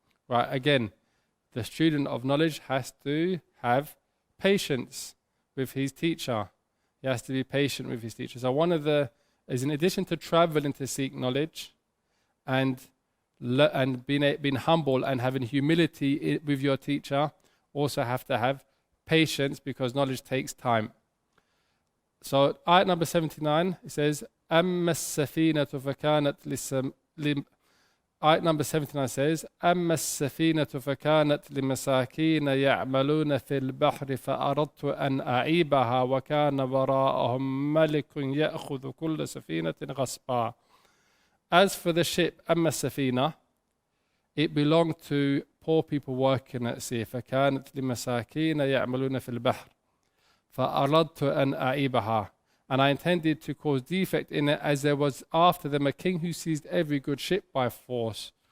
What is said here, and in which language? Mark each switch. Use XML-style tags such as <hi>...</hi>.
<en>Right, again, the student of knowledge has to have patience with his teacher. He has to be patient with his teacher. So one of is in addition to traveling to seek knowledge and being humble and having humility with your teacher, also have to have patience because knowledge takes time. So ayat number 79, it says,</en> <ar>أَمَّا السَّفِينَةُ فَكَانَتْ</ar> <en>Ayat number 79 says,</en> <ar>أَمَّا السَّفِينَةُ فَكَانَتْ لِمَسَاكِينَ يَعْمَلُونَ فِي الْبَحْرِ فَأَرَدْتُ أَنْ أَعِيبَهَا وَكَانَ وَرَاءَهُمْ مَلِكٌ يَأْخُذُ كُلَّ سَفِينَةٍ غَصْبًا.</ar> <en>As for the ship,</en> <ar>أَمَّا السَّفِينَةُ,</ar> <en>it belonged to poor people working at sea.</en> <ar>فَكَانَتْ لِمَسَاكِينَ يَعْمَلُونَ فِي الْبَحْرِ فَأَرَدْتُ أَنْ أَعِيبَهَا.</ar> <en>And I intended to cause defect in it, as there was after them a king who seized every good ship by force.</en>